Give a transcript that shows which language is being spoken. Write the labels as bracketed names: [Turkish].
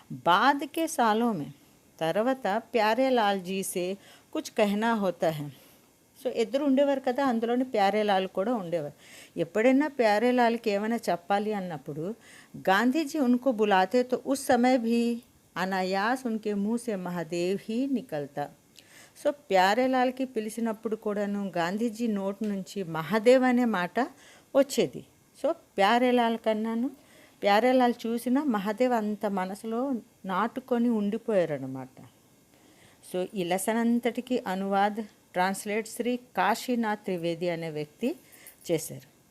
[Hindi] బాధకే సాలోమే తర్వాత ప్యారే లాల్ జీసే కుచ్ కహనా హోతా high. [Telugu] So ఇద్దరు ఉండేవారు కదా, అందులోని ప్యారేలాల్ కూడా ఉండేవారు. ఎప్పుడైనా ప్యారేలాల్కి ఏమైనా చెప్పాలి అన్నప్పుడు గాంధీజీ [Hindi] ఉनको बुलाते तो उस समय भी अनायास उनके मुँह से महादेव ही निकलता. [Telugu] సో ప్యారేలాల్కి పిలిచినప్పుడు కూడాను గాంధీజీ నోటి నుంచి మహాదేవ్ అనే మాట వచ్చేది. సో ప్యారేలాల్ చూసిన మహాదేవ్ అంత మనసులో నాటుకొని ఉండిపోయారన్నమాట. సో ఈ లెసన్ అంతటికి అనువాద్ ట్రాన్స్లేట్ శ్రీ కాశీనాథ్ త్రివేది అనే వ్యక్తి చేశారు.